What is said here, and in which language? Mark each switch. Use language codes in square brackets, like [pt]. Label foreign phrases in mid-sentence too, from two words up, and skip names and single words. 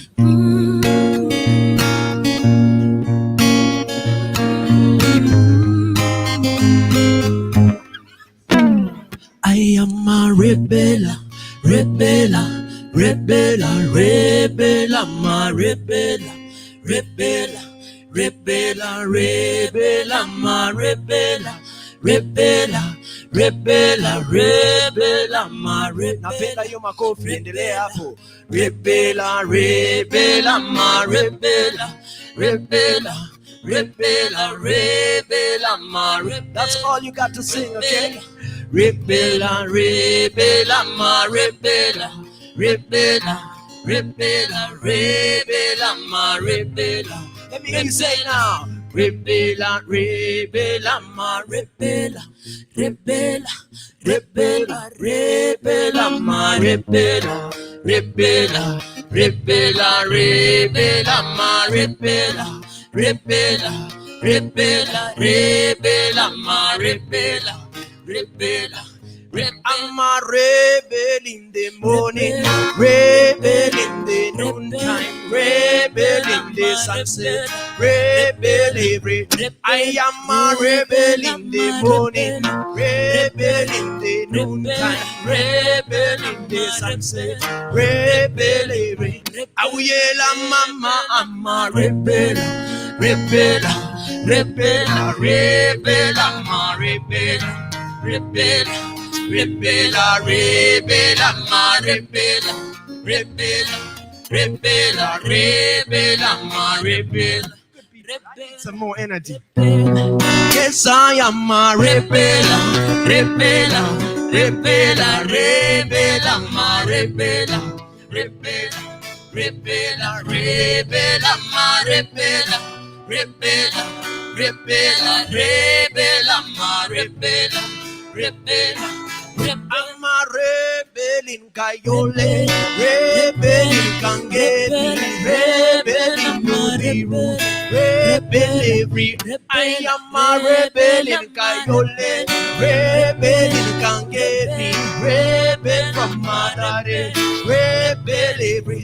[en] I am a rebel, rebel, rebel, rebel, I'm a rebel, rebel, rebel, rebel, I'm a rebel, rebel, rebel, rebel, I'm a rebel. [sw] Napenda hiyo makofi, endelea hapo. [en] Rebel, rebel, I'm a rebel, rebel, rebel, rebel, I'm a rebel. That's all you got to sing, okay? Rebella, rebella, ma rebella, rebella, rebella, rebella, ma rebella. Let me hear you say it now. Rebella, rebella, ma rebella, rebella, rebella, rebella, ma rebella, rebella, rebella, rebella, ma rebella, rebella, rebella, rebella, ma rebella. Rebella, I'm a rebel in the morning, rebel in the noontime, rebel in the sunset, rebel every. I am a rebel in the morning, rebel in the noontime, rebel in the sunset, rebel every. Awuyela mama, I'm a rebel, rebel, rebel, rebel, I'm a rebel. Rebella, rebella, rebella, ma rebella, rebella, rebella, rebella, ma rebella. Some more energy. Yes, I am a rebella, rebella, rebella, rebella, ma rebella, rebella, rebella, rebella, ma rebella, rebella, rebella, rebella, ma rebella. Rebella, I'm a rebel in Kayole, rebel in Kangeti, rebel in Nubiru, rebel every. I am a rebel in Kayole, rebel in Kangeti, rebel from Madare, rebel every.